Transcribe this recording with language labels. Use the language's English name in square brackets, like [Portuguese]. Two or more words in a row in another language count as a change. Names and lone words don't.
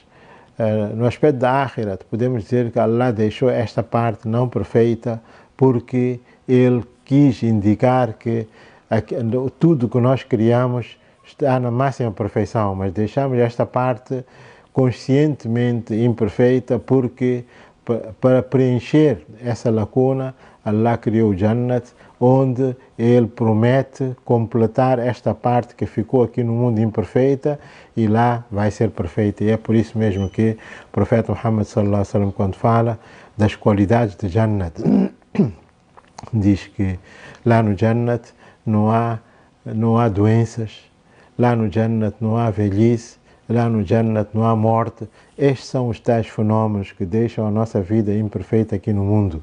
[Portuguese] No aspecto da Akhirat, podemos dizer que Allah deixou esta parte não perfeita porque Ele quis indicar que tudo que nós criamos está na máxima perfeição, mas deixamos esta parte conscientemente imperfeita porque para preencher essa lacuna, Allah criou o Jannat, onde Ele promete completar esta parte que ficou aqui no mundo imperfeita e lá vai ser perfeita. E é por isso mesmo que o profeta Muhammad [Arabic] صلى الله عليه وسلم, [Portuguese] quando fala das qualidades de Jannat, diz que lá no Jannat não há doenças, lá no Jannat não há velhice, lá no Jannat não há morte. Estes são os tais fenómenos que deixam a nossa vida imperfeita aqui no mundo.